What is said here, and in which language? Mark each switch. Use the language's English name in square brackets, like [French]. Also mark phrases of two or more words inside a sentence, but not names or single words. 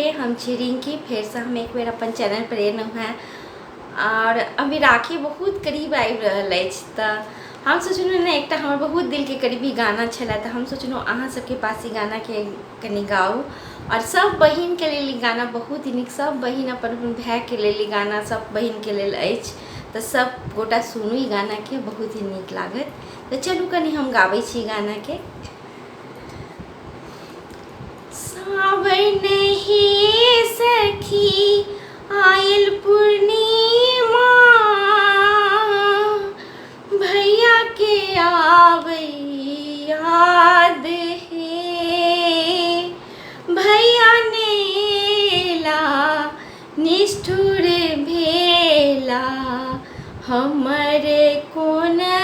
[Maithili] हम छी रिंकी, फिर से हम एक बेर अपन चैनल पर एलहुँ हैं और अभी राखी बहुत करीब आबि रहल अछि तऽ हम सोचलहुँ ने एकटा हमर बहुत दिल के करीबी गाना छलै तऽ हम सोचलहुँ अहाँ सबके पास ई गाना के कनि गाउ और सब बहिन के लेल ई गाना बहुत ही नीक, सब बहिन अपन अपन भाई के लेल ई गाना सब बहिन के लेल अछि तऽ सब गोटा सुनू ई गाना के, बहुत ही नीक लागत। तऽ चलू कनि हम गाबै छी गाना के। सावन ही सखी आयल पूर्णिमा, भैया के आवे याद है, भैया नेला निष्ठुर भेला, हमरे कोन